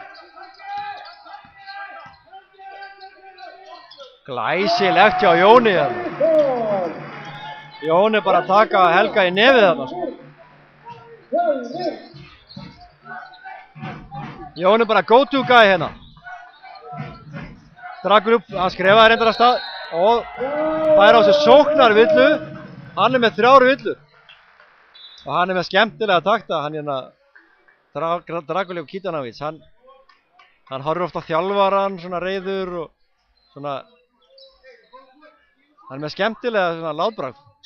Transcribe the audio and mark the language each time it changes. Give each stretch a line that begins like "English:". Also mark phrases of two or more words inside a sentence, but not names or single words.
Icelandic: Glæsilegt hjá Jóni. Jón er bara að taka Helga í nefið þarna. Jón er bara
English: go to guy
Icelandic: hérna. Draguljub, hann skrifaði reyndar af stað og fær á sig sóknarvillu. Hann er með 3 villur og hann er með skemmtilega takta. Hann hérna Draguljub Kitanovic, hann horfir ofta á þjálfaran svona reiður og svona, hann er með skemmtilega svona látbragð.